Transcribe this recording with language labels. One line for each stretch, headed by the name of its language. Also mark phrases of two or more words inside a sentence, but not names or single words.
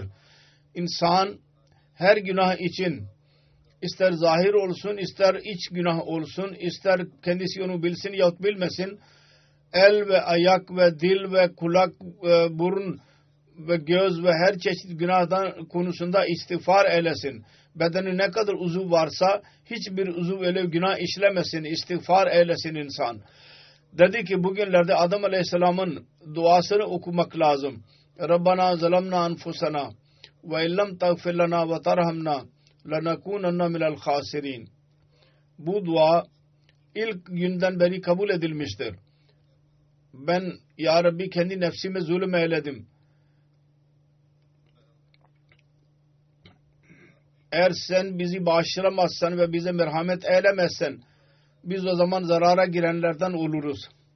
Turkish: İnsan her günah için ister zahir olsun, ister iç günah olsun, ister kendisi onu bilsin yahut bilmesin, el ve ayak ve dil ve kulak, burun ve göz ve her çeşit günahdan konusunda istiğfar eylesin. Bedeni ne kadar uzuv varsa hiçbir uzuv öyle günah işlemesin, istiğfar eylesin insan. Dedi ki bugünlerde Adem Aleyhisselam'ın duasını okumak lazım.
Arabic: ربنا ظلمنا أنفسنا وإن لم تغفر لنا وترحمنا لنكونن من الخاسرين.
Turkish: Bu dua ilk günden beri kabul edilmiştir. Ben ya Rabbi kendi nefsime zulüm eyledim. Eğer sen bizi bağışlamazsan ve bize merhamet eylemezsen biz o zaman zarara girenlerden oluruz.